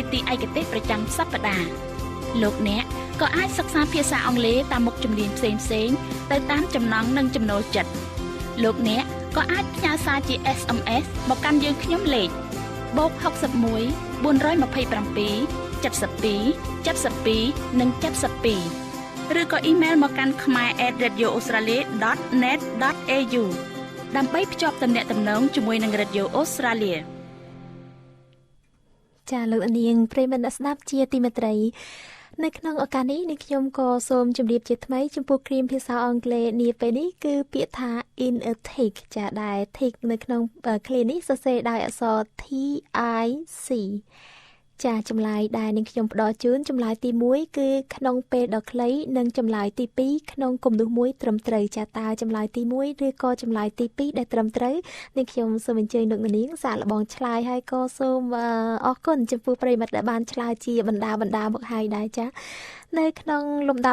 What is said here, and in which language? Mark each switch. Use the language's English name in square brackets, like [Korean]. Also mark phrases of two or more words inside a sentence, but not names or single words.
[Khmer] តិឯកទេសប្រចាំសប្តាហ៍លោកអ្នកក៏អាចសិក្សាភាសាអង់គ្លេសតាមមុខជំនាញផ្សេងៗទៅតាមចំណង់និងចំណូលចិត្តលោកអ្នកក៏អាចផ្ញើសារជា SMS មកកាន់យើងខ្ញុំលេខ+61 427 72 72និង72ឬក៏អ៊ីមែលមកកាន់ khmer@radioaustralia.net.au ដើម្បីភ្ជាប់ទំនាក់ទំនងជាមួយនឹង Radio Australia ចាលោកនាងប្រិមត្តស្ដាប់ជាទីមេត្រីនៅក្នុងឱកាសនេះនាងខ្ញុំក៏សូមជម្រាបជាថ្មីចំពោះគ្រាមភាសាអង់គ្លេសនាពេលនេះគឺពាក្យថា [English] in a take [Khmer] ចាដែល take នៅក្នុងឃ្លានេះសរសេរដោយអក្សរ TIC ចាចម្លើយដែលនាងខ្ញុំផ្ដល់ជូនចម្លើយទី1គឺក្នុងពេលដ៏ខ្លីនិងចម្លើយ ទី2ក្នុងគំនូសមួយត្រឹមត្រូវចាតើចម្លើយទី1ឬក៏ចម្លើយទី2ដែលត្រឹមត្រូវនាងខ្ញុំសូមអញ្ជើញលោកនាងសាកល្បងឆ្លើយហើយក៏សូមអរគុណចំពោះប្រិយមិត្តដែលបានឆ្លើយជាបណ្ដាមកហើយដែរចានៅក្នុងលំដា